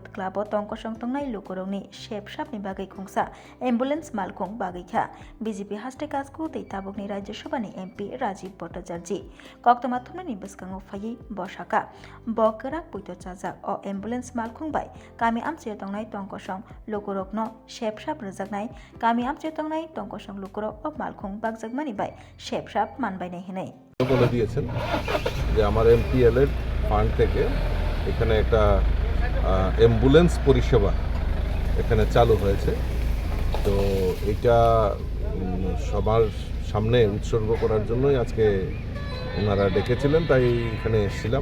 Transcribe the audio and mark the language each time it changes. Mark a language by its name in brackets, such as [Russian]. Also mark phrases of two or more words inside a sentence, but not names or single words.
[Kok Borok] क्लब तंकसं तंनाय लुकुरंनि शेपसापनि बागै खुंसा एम्बुलेंस मालखुं बागैखा बीजेपी हास्टे काजकु दैताबुकनि राज्यसभानि एमपी राजीव भट्टाचार्य कक्तमा थुमनि बसकांगो फायै बसाका बकराक पुइतो चाजाक अ एम्बुलेंस मालखुं बाय कामी आमचे तंनाय तंकसं लुकुरकनो शेपसाप रजाकनाय कामी आमचे तंनाय तंकसं लुकुरक अ मालखुं बागजाकमानि बाय शेपसाप मानबायनाय हेनै [Bangla] বলে দিয়েছেন যে আমার এমপিএল এর ফান্ড থেকে এখানে একটা অ্যাম্বুলেন্স পরিষেবা এখানে চালু হয়েছে। তো এটা সবার সামনে উৎসর্গ করার জন্যই আজকে ওনারা ডেকেছিলেন, তাই এখানে এসেছিলাম।